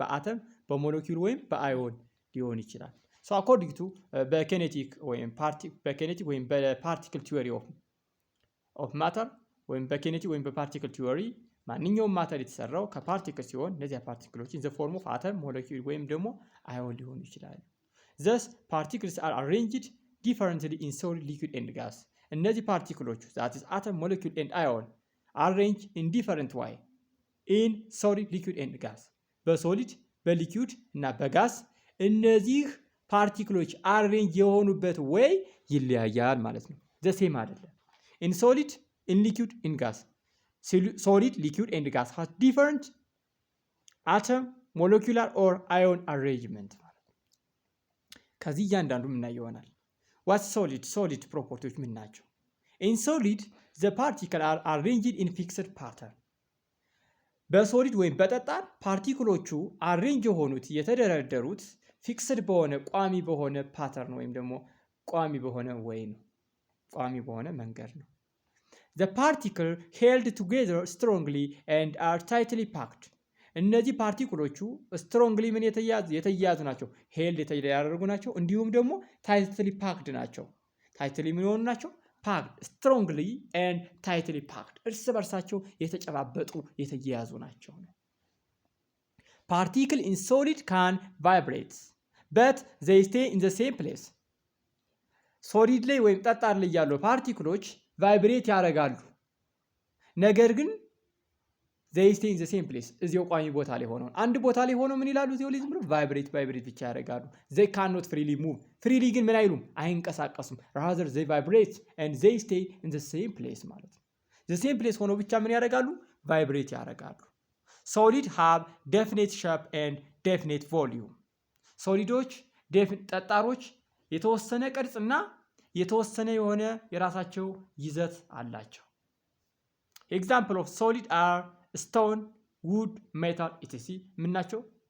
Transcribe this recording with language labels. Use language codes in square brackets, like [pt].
[am] በአተም፣ በሞለኪውል ወይም በአዮን ሊሆን ይችላል። [en] so according to [am] በኪኔቲክ ወይም በፓርቲክል ቲዮሪ of matter ወይም በኪኔቲክ ወይም በፓርቲክል ቲዮሪ ማንኛውም ማተር የተሰራው ከፓርቲክል ሲሆን እነዚህ ፓርቲክሎች [en] in the form of atom, molecule [am] ወይም ደግሞ አዮን ሊሆኑ ይችላሉ። [en] thus particles are arranged differently in solid, liquid and gas. [am] እነዚህ ፓርቲክሎች [en] that is atom, molecule and ion arranged in different way in solid, liquid and gas. [am] በሶሊድ በሊኩዊድ እና በጋስ እነዚህ ፓርቲክሎች አሬንጅ የሆኑበት ወይ ይለያያል ማለት ነው። the same አይደለም። [en] in solid, in liquid, in gas. solid, liquid and gas has different atom, molecular or ion arrangement [am] ማለት ነው። ከዚህ እያንዳንዱ ምናየው ይሆናል። [en] what solid properties [am] ምን ናቸው? [en] in solid the particles are arranged in fixed pattern. [am] በሶሊድ ወይም በጠጣር ፓርቲክሎቹ አሬንጅ የሆኑት የተደረደሩት ፊክስድ በሆነ ቋሚ በሆነ ፓተርን ወይም ደግሞ ቋሚ በሆነ ወይ ነው። ቋሚ በሆነ መንገድ ነው። [en] the particle held together strongly and are tightly packed. [am] እነዚህ ፓርቲክሎቹ strongly ምን የተያያዙ ናቸው? held የተደረጉ ናቸው። እንዲሁም ደግሞ [en] tightly packed [am] ናቸው። tightly ምን ሆኑ ናቸው? [en] packed, strongly and tightly packed. [am] እርስ በርሳቸው የተጨባበጡ የተያያዙ ናቸው። [en] particle in solid can vibrate but they stay in the same place. [am] ሶሊድ ላይ ወይም ጠጣር ላይ ያሉ ፓርቲክሎች ቫይብሬት ያደርጋሉ። ነገር ግን [en] they stay in the same place [am] እዚያው ቋሚ ቦታ ላይ ሆነው አንድ ቦታ ላይ ሆነው ምን ይላሉ? እዚያው ላይ ዝም ብሎ ቫይብሬት ብቻ ያደርጋሉ። [en] they cannot freely move. [am] freely ግን ምን አይሉም? አይንቀሳቀሱም። [en] rather they vibrate and they stay in the same place ማለት ነው። the same place [am] ሆነው ብቻ ምን ያደርጋሉ? ቫይብሬት ያደርጋሉ። [en] solid have definite shape and definite volume. [am] ሶሊዶች ጠጣሮች የተወሰነ ቅርጽና የተወሰነ የሆነ የራሳቸው ይዘት አላቸው። [en] example of solid are stone, wood, metal etc. [am] ምን ናቸው?